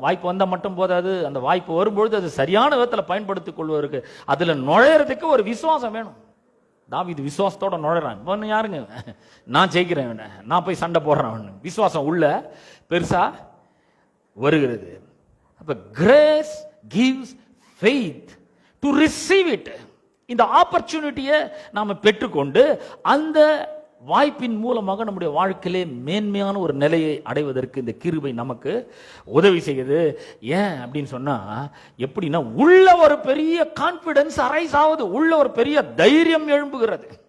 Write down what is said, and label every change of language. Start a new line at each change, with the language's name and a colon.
Tamil: வாய்ப்பு வந்தா மட்டும் போதாது, அந்த வாய்ப்பு வரும்பொழுது அது சரியான விதத்தில் பயன்படுத்திக் கொள்வதற்கு அதுல நுழையறதுக்கு ஒரு விசுவாசம் வேணும். தாவீது விசுவாசத்தோட நுழைறான். யாருங்க நான் ஜெயிக்கிறேன், நான் போய் சண்டை போடுறேன், விசுவாசம் உள்ள பெருசா வருகிறது. அப்ப
English: Grace gives faith to receive it.
Tamil: இந்த ஆப்பர்ச்சுனிட்டியை நாம பெற்றுக்கொண்டு அந்த வாய்ப்பின் மூலமாக நம்முடைய வாழ்க்கையிலே மேன்மையான ஒரு நிலையை அடைவதற்கு இந்த கிருபை நமக்கு உதவி செய்யுது. ஏன் அப்படின்னு சொன்னா, எப்படின்னா உள்ள ஒரு பெரிய கான்பிடன்ஸ் அரைஸ் ஆகுது, உள்ள ஒரு பெரிய தைரியம் எழும்புகிறது.